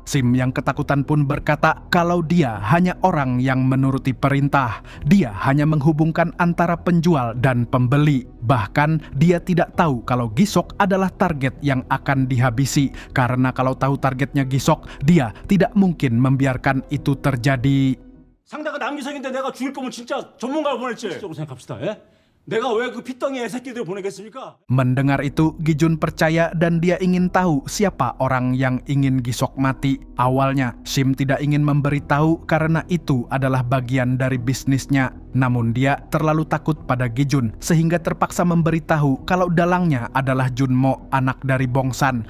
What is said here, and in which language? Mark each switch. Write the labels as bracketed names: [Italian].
[Indonesian] Sim yang ketakutan pun berkata kalau dia hanya orang yang menuruti perintah. Dia hanya menghubungkan antara penjual dan pembeli. Bahkan dia tidak tahu kalau Gi-sok adalah target yang akan dihabisi. Karena kalau tahu targetnya Gi-sok, dia tidak mungkin membiarkan itu terjadi. [Korean] 상대가 남기석인데 내가 죽일 거면 진짜 전문가를 보냈지. 적으로 생각합시다. 예? 내가 왜 그 핏덩이 애새끼들 보내겠습니까? [Indonesian] Mendengar itu, Gi-jun percaya dan dia ingin tahu siapa orang yang ingin Gi-sok mati. Awalnya, Sim tidak ingin memberitahu karena itu adalah bagian dari bisnisnya. Namun dia terlalu takut pada Gi-jun sehingga terpaksa memberitahu kalau dalangnya adalah Junmo, anak dari Bongsan.